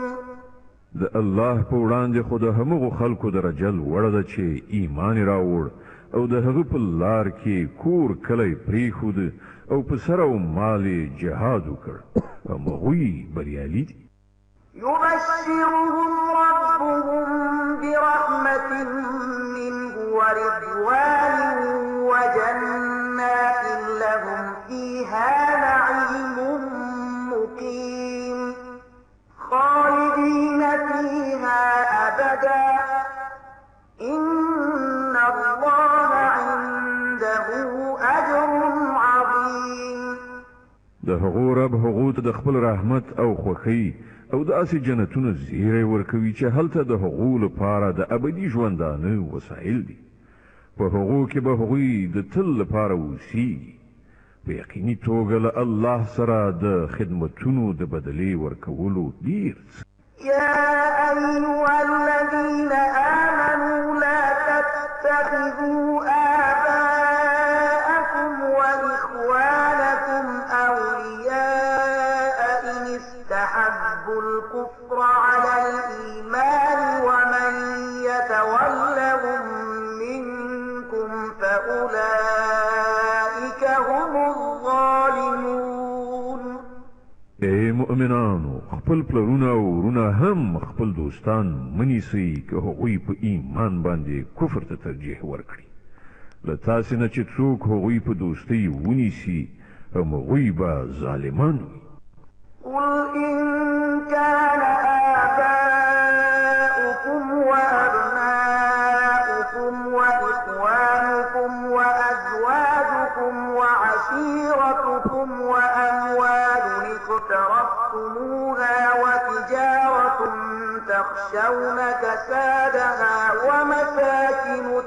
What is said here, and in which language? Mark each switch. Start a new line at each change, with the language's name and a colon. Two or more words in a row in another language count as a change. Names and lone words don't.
Pashto: د الله په وړاندې خو د همغو خلکو درجه لوړه ده چې ایمان یې راوړ او د هغه په لار کې کور کلی پرېښود او په سر او مال یې جهاد وکړ، همغوی بریالي دي.
Arabic: يبشرهم ربهم برحمة منه ورضوان وجنات لهم فيها نعيم مقيم خالدين فيها أبدا إن الله عنده أجر عظيم.
Pashto: د هغو رب هغو ته د خپل رحمت او خوښۍ او داسې جنتونه زیری ورکوي چې هلته د هغو لپاره د ابدي ژوندانه وسایل دي. په هغو کې به هغوی د تل لپاره اوسیږي. په یقیني توګه له الله سره د خدمتونو د بدلې ورکولو ډیر.
Arabic: يا أيها الذين آمنوا لا تتخذوا آباءكم وإخوانكم أولياء الكفر على الإيمان ومن يتولهم منكم فأولئك هم الظالمون.
Pashto: اے مؤمنانو خپل پلرونه او ورونه هم خپل دوستان منیسئ که هغوی په ایمان باندې کفر ته ترجیح ورکړي. له تاسې نه چې څوک هغوی په دوستۍ ونیسي هم هغوی به ظالمان وي.
Arabic: قل إن كان آباؤكم وأبناؤكم وإخوانكم وأزواجكم وعشيرتكم وأموال اقترفتموها وتجارة تخشون كسادها ومساكن